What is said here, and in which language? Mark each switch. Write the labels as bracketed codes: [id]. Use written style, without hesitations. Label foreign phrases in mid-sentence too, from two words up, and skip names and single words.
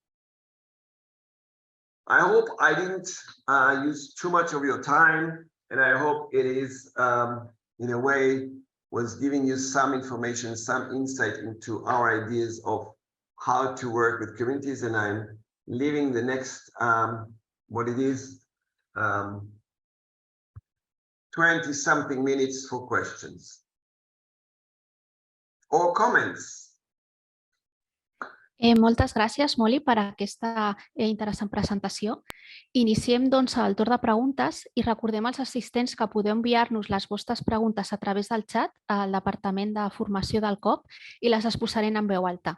[en] I hope I didn't use too much of your time, and I hope it is, in a way, was giving you some information, some insight into our ideas of how to work with communities. And I'm leaving the next, 20-something minutes for questions or comments. [ca] Moltes gràcies, Molly, per aquesta interessant presentació. Iniciem, doncs, el torn de preguntes i recordem als assistents que podeu enviar-nos les vostres preguntes a través del xat al Departament de Formació del COP i les exposarem en veu alta.